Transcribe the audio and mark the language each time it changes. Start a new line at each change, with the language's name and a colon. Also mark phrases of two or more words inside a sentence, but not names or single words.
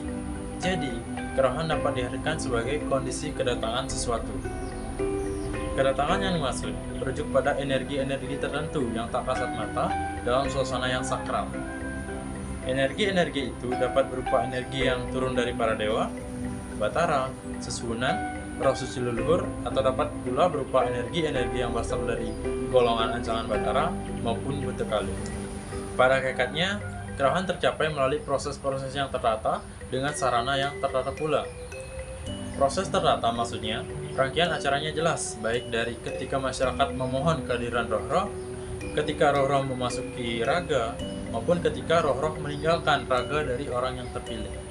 Indonesian: Jadi, kerauhan dapat diartikan sebagai kondisi kedatangan sesuatu. Kedatangan yang dimaksud merujuk pada energi-energi tertentu yang tak kasat mata dalam suasana yang sakral. Energi-energi itu dapat berupa energi yang turun dari para dewa, batara, sesuhunan, roh suci leluhur, atau dapat pula berupa energi-energi yang berasal dari golongan ancangan batara maupun buta kalu. Pada hakikatnya, kerauhan tercapai melalui proses-proses yang tertata dengan sarana yang tertata pula. Proses tertata maksudnya, rangkaian acaranya jelas, baik dari ketika masyarakat memohon kehadiran roh-roh, ketika roh-roh memasuki raga, maupun ketika roh-roh meninggalkan raga dari orang yang terpilih.